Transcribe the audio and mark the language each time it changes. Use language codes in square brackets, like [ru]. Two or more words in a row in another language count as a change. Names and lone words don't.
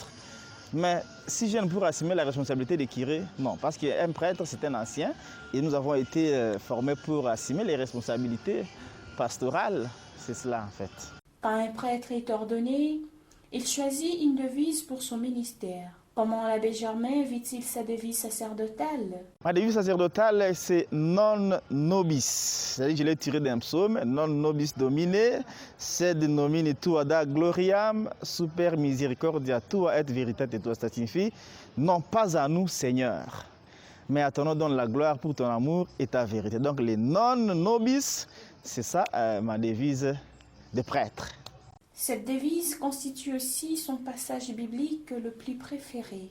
[fr] Mais si jeune pour assumer la responsabilité de curé, non, parce qu'un prêtre, c'est un ancien et nous avons été formés pour assumer les responsabilités pastorales. C'est cela, en fait. Quand un prêtre est ordonné, il choisit une devise pour son ministère. Comment l'abbé Germain vit-il sa devise sacerdotale? Ma devise sacerdotale, c'est [la] non nobis. [fr] C'est-à-dire que je l'ai tiré d'un psaume, [la] non nobis domine, sed nomine tua da gloriam, super misericordia tua et veritate tua. [fr] Ça signifie, non pas à nous, Seigneur, mais à ton nom donne la gloire pour ton amour et ta vérité. Donc les [la] non nobis, [fr] c'est ça ma devise de prêtre. Cette devise constitue aussi son passage biblique le plus préféré.